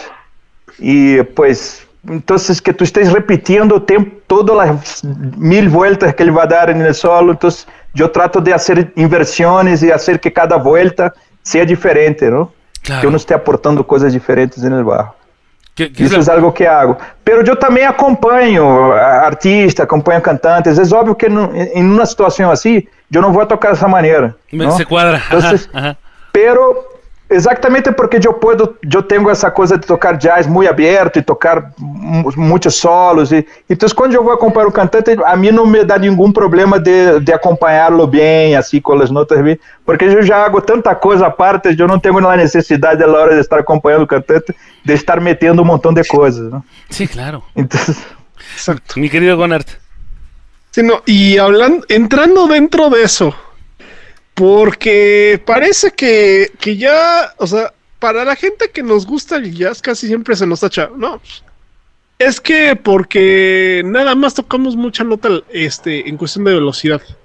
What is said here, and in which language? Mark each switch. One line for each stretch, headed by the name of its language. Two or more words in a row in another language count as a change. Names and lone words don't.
Spanish: Y pues, entonces que tú estés repitiendo todas las 1000 vueltas que él va a dar en el solo. Entonces yo trato de hacer inversiones y hacer que cada vuelta sea diferente, ¿no? Claro. que uno esté aportando cosas diferentes en el bajo. ¿Qué
Portuguese: Isso é algo que hago. Pero eu também acompanho artistas, acompanho cantantes. É óbvio que em uma situação assim, eu não vou tocar dessa maneira.
Spanish: ¿no? Se cuadra. Entonces, pero
Portuguese: exatamente porque eu tenho essa coisa de tocar jazz muito aberto e tocar muitos solos. Então, quando eu vou acompanhar o cantante, a mim não me dá nenhum problema de acompanhá-lo bem, assim, com as notas bem, porque eu já hago tanta coisa à parte, eu não tenho a necessidade, na hora de estar acompanhando o cantante, de estar metendo um montão de coisas.
Spanish: ¿no? Sí, claro. Entonces, Exacto. Mi querido Gonart. Sí, no, y entrando dentro de eso, porque parece que ya, o sea, para la gente que nos gusta el jazz casi siempre se nos tacha, no, es que porque nada más tocamos mucha nota en cuestión de velocidad.